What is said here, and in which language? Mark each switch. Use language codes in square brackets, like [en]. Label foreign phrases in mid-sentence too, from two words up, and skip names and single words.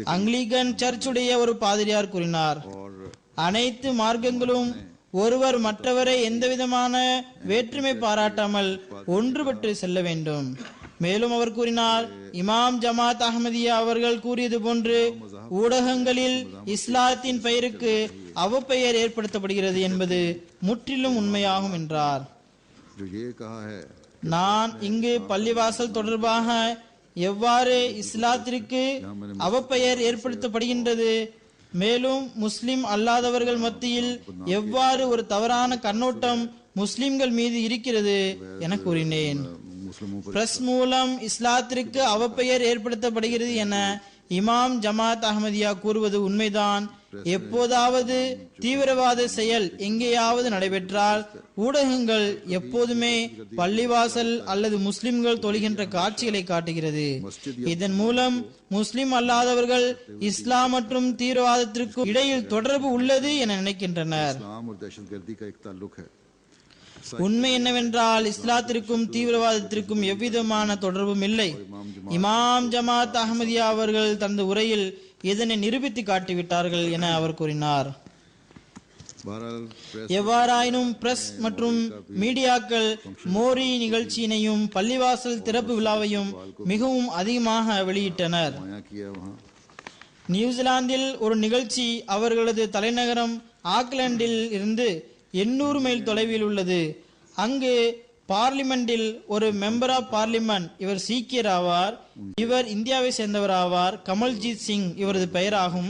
[ta] அங்கிலிகன் சர்ச்சுடைய ஒரு பாதிரியார் கூறினார், அனைத்து மார்க்கங்களும் ஒருவர் மற்றவரை எந்தவிதமான வேற்றுமை பாராட்டாமல் ஒன்றுபட்டு செல்ல வேண்டும். மேலும் அவர் கூறினார், இமாம் ஜமாத் அஹ்மதியா அவர்கள் கூறியது போன்று ஊடகங்களில் இஸ்லாத்தின் பெயருக்கு அவப்பெயர் ஏற்படுத்தப்படுகிறது என்பது முற்றிலும் உண்மையாகும் என்றார். [ur] جو یہ کہا ہے [ta] நான் இங்கு பள்ளிவாசல் தொடர்பாக எவ்வாறு இஸ்லாத்திற்கு அவப்பெயர் ஏற்படுத்தப்படுகின்றது, மேலும் முஸ்லிம் அல்லாதவர்கள் மத்தியில் எவ்வாறு ஒரு தவறான கண்ணோட்டம் முஸ்லிம்கள் மீது இருக்கிறது என கூறினேன். [ur] مسلموں پر [ta] பிரஸ் மூலம் இஸ்லாத்திற்கு அவப்பெயர் ஏற்படுத்தப்படுகிறது என இமாம் ஜமாத் அஹ்மதியா கூறுவது உண்மைதான். எப்போதாவது தீவிரவாத செயல் எங்கேயாவது நடைபெற்றால் ஊடகங்கள் எப்போதுமே பள்ளிவாசல் அல்லது முஸ்லிம்கள் தொழுகின்ற காட்சிகளை காட்டுகிறது. இதன் மூலம் முஸ்லிம் அல்லாதவர்கள் இஸ்லாம் மற்றும் தீவிரவாதத்திற்கு இடையில் தொடர்பு உள்ளது என நினைக்கின்றனர். [ur] اسلام اور دہشت گردی کا ایک تعلق ہے. [ta] உண்மை என்னவென்றால் இஸ்லாத்திற்கும் தீவிரவாதத்திற்கும் எவ்விதமான தொடர்பும் இல்லை. இமாம் ஜமாத் அஹ்மதியா அவர்கள் தனது உரையில் இதனை நிரூபித்து காட்டிவிட்டார்கள் என அவர் கூறினார். [ur] بہرحال پریس [ta] எவ்வாறாயினும் பிரஸ் மற்றும் மீடியாக்கள் மோரி நிகழ்ச்சியினையும் பள்ளிவாசல் திறப்பு விழாவையும் மிகவும் அதிகமாக வெளியிட்டனர். माया किया वहाँ நியூசிலாந்தில் ஒரு நிகழ்ச்சி அவர்களது தலைநகரம் ஆக்லாந்தில் இருந்து 800 மைல் தொலைவில் உள்ளது. அங்கு பார்லிமெண்டில் ஒரு [en] member of parliament, [ta] இவர் சீக்கியர் ஆவார், இவர் இந்தியாவை சேர்ந்தவர் ஆவார், கமல்ஜீத் சிங் இவரது பெயராகும்.